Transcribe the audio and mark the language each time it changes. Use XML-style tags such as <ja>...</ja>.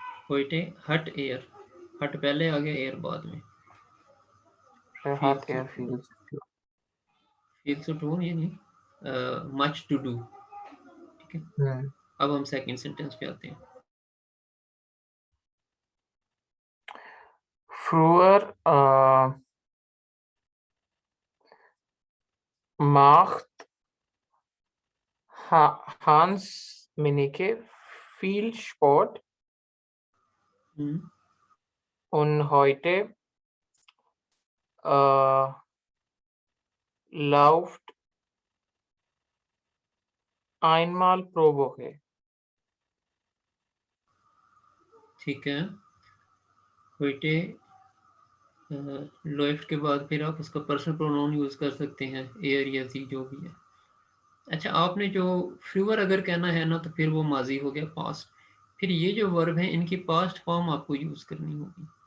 <de>heute</de> <hi>हट air, हट पहले आ गया, एयर बाद में।</hi> <de>hat er viel zu tun.</de> <hi>Feel to do ये नहीं, मच टू डू। ठीक है, अब हम सेकंड सेंटेंस पे आते हैं।</hi> <de>Früher macht Hans Minicke viel Sport und heute läuft einmal pro Woche.</de> <hi>ठीक है,</hi> <de>heute läuft</de> <hi>के बाद फिर आप उसका पर्सनल प्रोनाउन यूज कर सकते हैं, एयर या सी जो भी है। अच्छा, आपने जो फ्लूअर अगर कहना है ना, तो फिर वो माजी हो गया, पास्ट। फिर ये जो वर्ब है, इनकी पास्ट फॉर्म आपको यूज करनी होगी।</hi>